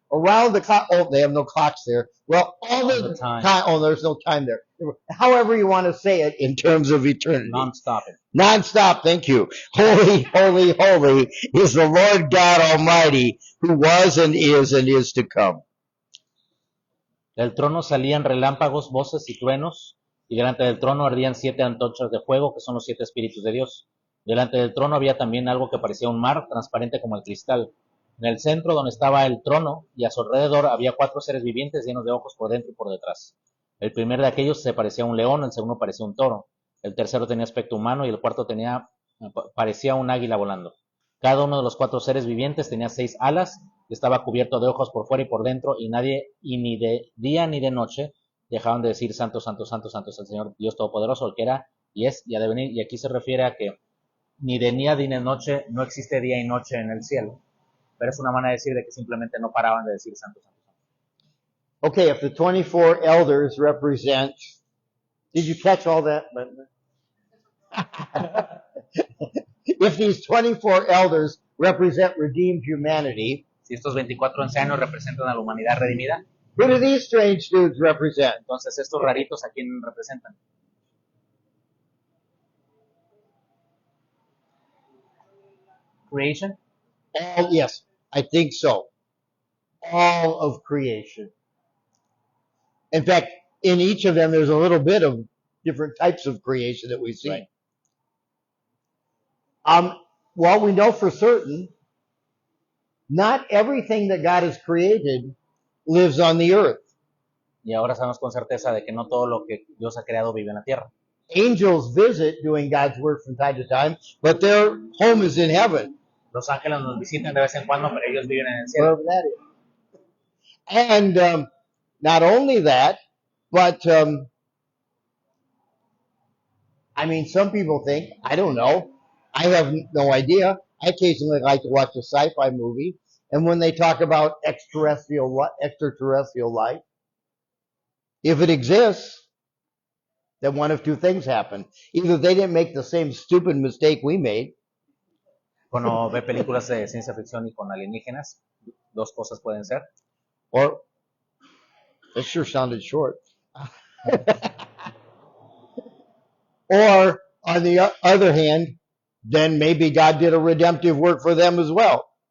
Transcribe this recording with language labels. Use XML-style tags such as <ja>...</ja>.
<en>Around the clock, oh, they have no clocks there. Well, all the time, oh, there's no time there. However you want to say it in terms of eternity. Non-stop. Non-stop, thank you. Holy, holy, holy is the Lord God Almighty, who was and is to come.</en> <es>Del trono salían relámpagos, voces y truenos, y delante del trono ardían 7 antorchas de fuego, que son los 7 espíritus de Dios. Delante del trono había también algo que parecía un mar, transparente como el cristal. En el centro, donde estaba el trono, y a su alrededor había 4 seres vivientes llenos de ojos por dentro y por detrás. El primer de aquellos se parecía a un león, el segundo parecía un toro, el tercero tenía aspecto humano y el cuarto parecía un águila volando. Cada uno de los 4 seres vivientes tenía 6 alas, y estaba cubierto de ojos por fuera y por dentro, y ni de día ni de noche dejaban de decir santo, santo, santo, santo es el Señor Dios Todopoderoso, el que era y es y ha de venir. Y aquí se refiere a que ni de día ni de noche, no existe día y noche en el cielo. Pero es una manera de decir de que simplemente no paraban de decir santo, santo, santo.</es> <en>Okay, if the 24 elders represent, did you catch all that? If these 24 elders represent redeemed humanity,</en> <es>Si estos 24 ancianos representan a la humanidad redimida,</es> <en>who do these strange dudes represent?</en> <es>entonces estos raritos, ¿a quién representan?</es> <en>Creation. All, yes, I think so. All of creation. In fact, in each of them, there's a little bit of different types of creation that we see. Right. Well, we know for certain, not everything that God has created lives on the earth.</en> <es>Y ahora sabemos con certeza de que no todo lo que Dios ha creado vive en la tierra.</es> <en>Angels visit doing God's work from time to time, but their home is in heaven.</en> <es>Los ángeles nos visitan de vez en cuando, pero ellos viven en el cielo.</es> <en>Wherever that is. And not only that, but I mean, some people think, I don't know, I have no idea. I occasionally like to watch a sci-fi movie, and when they talk about extraterrestrial life, if it exists, then one of 2 things happen. Either they didn't make the same stupid mistake we made,</en> <es>Cuando ve películas de ciencia ficción y con alienígenas, 2 cosas pueden ser.</es> <en>or that sure sounded short. Or on the other hand, then maybe God did a redemptive work for them as well.</en>